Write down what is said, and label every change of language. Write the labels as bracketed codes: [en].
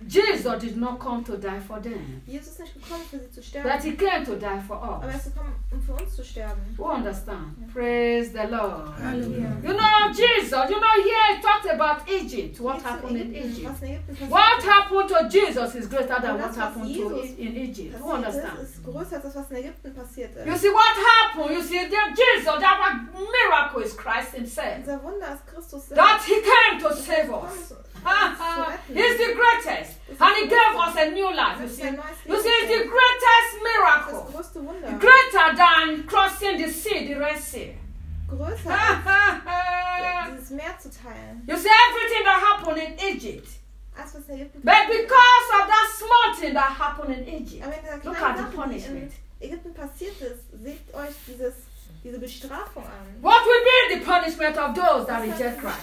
[en] Jesus did not come to die for them. [de] Jesus ist nicht gekommen, für sie zu sterben. [en] But he came to die for us. [de] Aber er ist gekommen, um für uns zu sterben. [en] Who understand? Ja. Praise the Lord. Hallelujah. You know, Jesus, you know, here he talked about Egypt. What happened in Egypt? What happened to Jesus is greater than what happened Jesus to in Egypt. Who understand? [de] Ist größer als das, was in Ägypten passiert ist. [en] You see what happened? You see, there Jesus, our miracle is Christ himself. That he came to save us. He's the greatest. And he gave us a new life. You see, it's the greatest miracle. Greater than crossing the sea, the Red Sea. You see, everything that happened in Egypt. But because of that small thing that happened in Egypt. Look at the punishment. [de] Ägypten passiert ist, seht euch dieses diese Bestrafung an. [en] What will be the punishment of those that reject Christ?